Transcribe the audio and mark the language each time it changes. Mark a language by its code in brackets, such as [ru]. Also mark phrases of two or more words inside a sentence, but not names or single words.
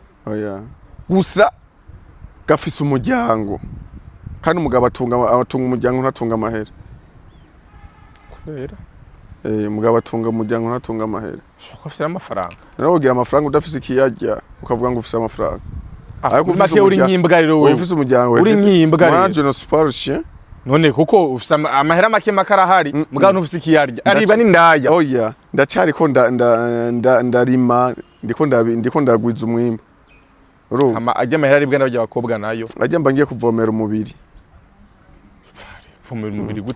[rn] oya gusa gafise umuryango kandi umugabo atunga umuryango ntatunga amahera kubera umugabo atunga umuryango ntatunga amahera. Ushaka ufite amafaranga. Rero ugira amafaranga udafise ikiyarya ukavuga ngo ufise amafaranga. Ariko make uri nkimbwa rero wewe. Ufise umuryango uri nkimbwa rero. [fr] Moi je ne suis pas le chien. [rn] None kuko ufite amahera make makarahari mugabo ntufise ikiyarya. Ariba ni ndaya. Oya, ndacari ko ndarima ndiko ndagwiza umwimbo. Ama ajya amahera aribwa n'abajya bakobwa nayo. Ajya mba ngiye kuvomera umubiri. Vomera umubiri gute?